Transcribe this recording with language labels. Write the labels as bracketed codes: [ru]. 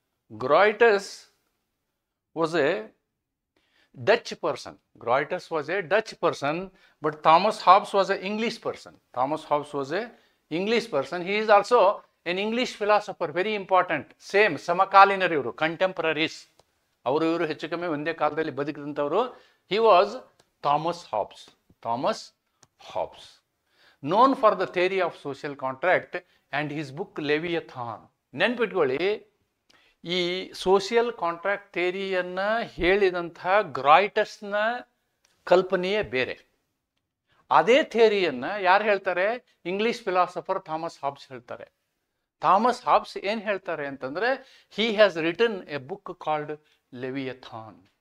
[en] Grotius was a Dutch person. Groytus was a Dutch person, but Thomas Hobbes was an English person. Thomas Hobbes was a English person. He is also an English philosopher, very important. Same, [kn] ಸಮಕಾಲೀನರು ಇವರು, ಕಂಟೆಂಪರರೀಸ್. ಅವರು ಇವರು ಹೆಚ್ಚು ಕಮ್ಮಿ ಒಂದೇ ಕಾಲದಲ್ಲಿ ಬದುಕಿದಂಥವರು. [en] He was Thomas Hobbes. Thomas Hobbes, known for the theory of social contract and his book Leviathan. [kn] ನೆನ್ಪಿಟ್ಕೊಳ್ಳಿ, ಈ social contract ಥಿಯರಿಯನ್ನು ಹೇಳಿದಂಥ ಗ್ರಾಯ್ಟಸ್ನ ಕಲ್ಪನೆಯೇ ಬೇರೆ. ಅದೇ ಥಿಯರಿಯನ್ನು ಯಾರು ಹೇಳ್ತಾರೆ? ಇಂಗ್ಲಿಷ್ ಫಿಲಾಸಫರ್ ಥಾಮಸ್ ಹಾಬ್ಸ್ ಹೇಳ್ತಾರೆ. ಥಾಮಸ್ ಹಾಬ್ಸ್ ಏನು ಹೇಳ್ತಾರೆ ಅಂತಂದರೆ, [en] He has written a book called Leviathan.